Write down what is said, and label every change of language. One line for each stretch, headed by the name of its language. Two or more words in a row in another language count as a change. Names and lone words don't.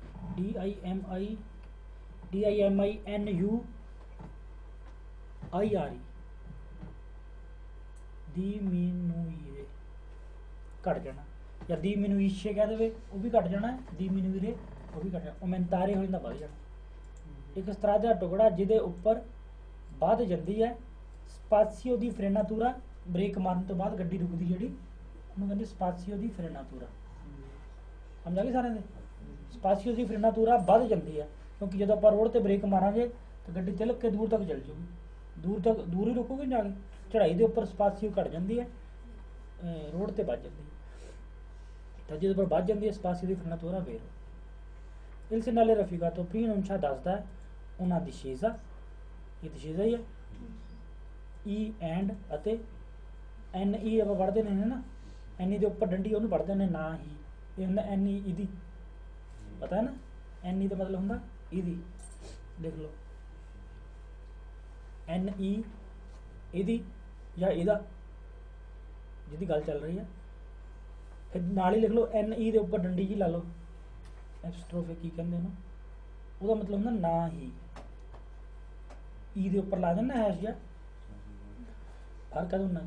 Italian: DIMINUIRE diminuire
Punjabi: ਘਟ ਜਾਣਾ, ਜਾਂ diminuisce ਕਹਿ ਦੇਵੇ ਉਹ ਵੀ ਘਟ ਜਾਣਾ, diminuire ਉਹ ਵੀ ਘਟ ਜਾਣਾ, aumentare ਹੋ ਜਾਂਦਾ ਵੱਧ ਜਾਣਾ। ਇੱਕ ਇਸ ਤਰ੍ਹਾਂ ਦਾ ਟੁਕੜਾ ਜਿਹਦੇ ਉੱਪਰ ਵੱਧ ਜਾਂਦੀ ਹੈ
Italian: spazio di frenatura,
Punjabi: ਬ੍ਰੇਕ ਮਾਰਨ ਤੋਂ ਬਾਅਦ ਗੱਡੀ ਰੁਕਦੀ ਜਿਹੜੀ ਉਹਨੂੰ ਕਹਿੰਦੇ
Italian: spazio di frenatura.
Punjabi: ਸਮਝ ਆ ਗਈ ਸਾਰਿਆਂ ਦੇ?
Italian: spazio di frenatura
Punjabi: ਵੱਧ ਜਾਂਦੀ ਹੈ ਕਿਉਂਕਿ ਜਦੋਂ ਆਪਾਂ ਰੋਡ ਤੇ ਬ੍ਰੇਕ ਮਾਰਾਂਗੇ ਤਾਂ ਗੱਡੀ ਤਿਲਕ ਕੇ ਦੂਰ ਤੱਕ ਚੱਲ ਜਾਊਗੀ, ਦੂਰ ਹੀ ਰੁਕੂਗੀ ਜਾ ਕੇ। ਚੜਾਈ ਦੇ ਉੱਪਰ ਸਪਾਸੀਓ ਘਟ ਜਾਂਦੀ ਹੈ, ਰੋਡ ਤੇ ਵੱਜ ਜਾਂਦੀ ਹੈ, ਤਾਂ ਜਿਹਦੇ ਉੱਪਰ ਵੱਜ ਜਾਂਦੀ ਹੈ
Italian: spazio di frenatura
Punjabi: ਵੇਰੋ।
Italian: Il segnale rafficato pronuncia
Punjabi: ਦੱਸਦਾ ਹੈ
Italian: una discesa,
Punjabi: ਇਹ discesa ਹੀ ਹੈ, E and ਅਤੇ NE ਆਪਾਂ ਪੜ੍ਹਦੇ ਨੇ ਨਾ, NE ਦੇ ਉੱਪਰ ਡੰਡੀ ਉਹਨੂੰ ਪੜ੍ਹਦੇ ਨੇ ਨਾ ਹੀ, ਇਹ ਹੁੰਦਾ NE ਇਹਦੀ, ਪਤਾ ਹੈ ਨਾ NE ਦਾ ਮਤਲਬ ਹੁੰਦਾ ਇਹਦੀ, ਲਿਖ ਲਓ NE ਇਹਦੀ ਜਾਂ ਇਹਦਾ ਜਿਹਦੀ ਗੱਲ ਚੱਲ ਰਹੀ ਹੈ, ਫਿਰ ਨਾਲ ਹੀ ਲਿਖ ਲਓ NE ਦੇ ਉੱਪਰ ਡੰਡੀ ਜੀ ਲਾ ਲਓ, ਐਪਸਟ੍ਰੋਫੇ ਕੀ ਕਹਿੰਦੇ ਉਹਨੂੰ, ਉਹਦਾ ਮਤਲਬ ਹੁੰਦਾ ਨਾ ਹੀ, ਈ ਦੇ ਉੱਪਰ ਲਾ ਦੇਣਾ ਹੈਸ਼ ਜਾਂ ਫਰਕ ਹੈ।